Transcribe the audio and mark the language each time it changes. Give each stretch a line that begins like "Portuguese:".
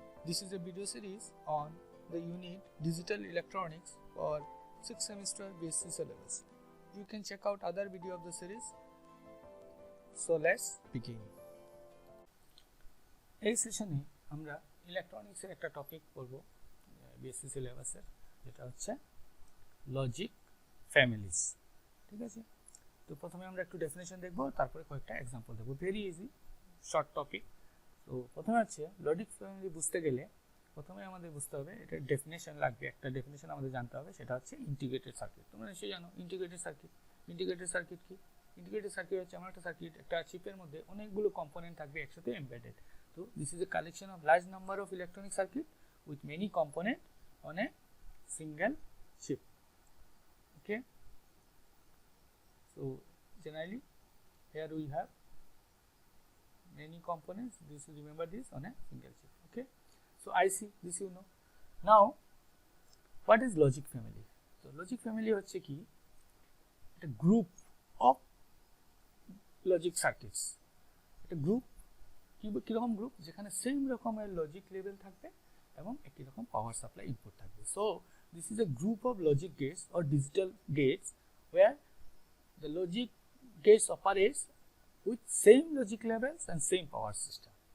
English: This is a video series on the unit Digital Electronics for 6th semester BSc syllabus. You can check out other video of the series. So let's begin.
Bangla: এই সেশনে আমরা ইলেকট্রনিক্সের একটা topic পড়ব BSc সিলেবাসের, যেটা হচ্ছে logic families. ঠিক আছে, তো প্রথমে আমরা একটু ডেফিনেশন দেখব, তারপরে কয়েকটা এক্সাম্পল দেখব।
English: Very easy short topic.
Bangla: তো প্রথমে হচ্ছে লজিক ফ্যামিলি বুঝতে গেলে প্রথমে আমাদের বুঝতে হবে এটা ডেফিনেশন লাগবে। একটা ডেফিনেশন আমাদের জানতে হবে, সেটা হচ্ছে ইন্টিগ্রেটেড সার্কিট। তোমরা নিশ্চয়ই জানো ইন্টিগ্রেটেড সার্কিট। ইন্টিগ্রেটেড সার্কিট কি? ইন্টিগ্রেটেড সার্কিট হচ্ছে এমন একটা সার্কিট, একটা চিপের মধ্যে অনেকগুলো কম্পোনেন্ট থাকবে একসাথে embedded.
English: So this is a collection of large number of electronic circuit with many component on a single chip. Okay, so generally here we have many components. This, remember this, on a single chip. Okay, so IC, this you know. Now what is logic family? So logic family
Bangla: হচ্ছে কি, একটা
English: Group of logic circuits.
Bangla: একটা group কিরকম group, যেখানে same রকমের logic level থাকবে এবং একই রকম পাওয়ার সাপ্লাই ইনপুট থাকবে।
English: So this is a group of logic gates or digital gates where the logic gates operates with same logic levels and same power system.